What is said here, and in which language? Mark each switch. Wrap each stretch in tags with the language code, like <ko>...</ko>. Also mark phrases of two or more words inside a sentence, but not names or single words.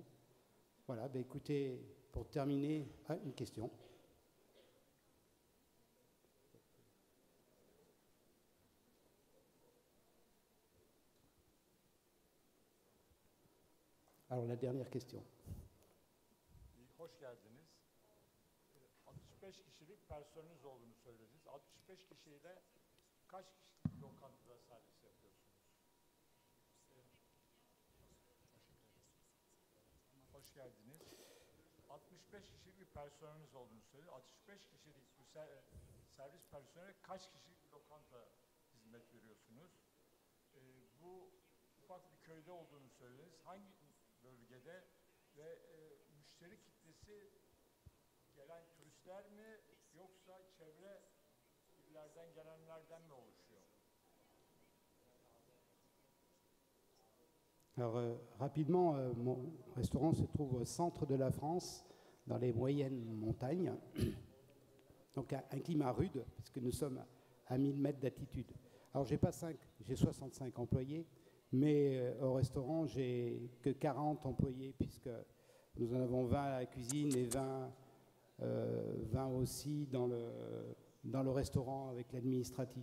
<fr>Voilà, ben écoutez, pour terminer, une question. Alors la dernière question.</fr> <tr>Hoş geldiniz. 65 kişilik personeliniz olduğunu söylediniz. 65 kişiyle kaç kişilik lokantada servis yapıyorsunuz? geldiniz. 65 kişilik bir personeliniz olduğunu söyledi. 65 kişilik bu servis personeli kaç kişilik bir lokanta hizmet veriyorsunuz? Bu ufak bir köyde olduğunu söylediniz. Hangi bölgede ve müşteri kitlesi gelen turistler mi yoksa çevre illerden gelenlerden mi oluşuyor?</tr> <fr>Alors, rapidement, mon restaurant se trouve au centre de la France, dans les moyennes montagnes. Donc, un climat rude, puisque nous sommes à 1000 mètres d'altitude. Alors, j'ai 65 employés, mais au restaurant, j'ai que 40 employés, puisque nous en avons 20 à la cuisine et 20 aussi dans le restaurant avec l'administratif.</fr>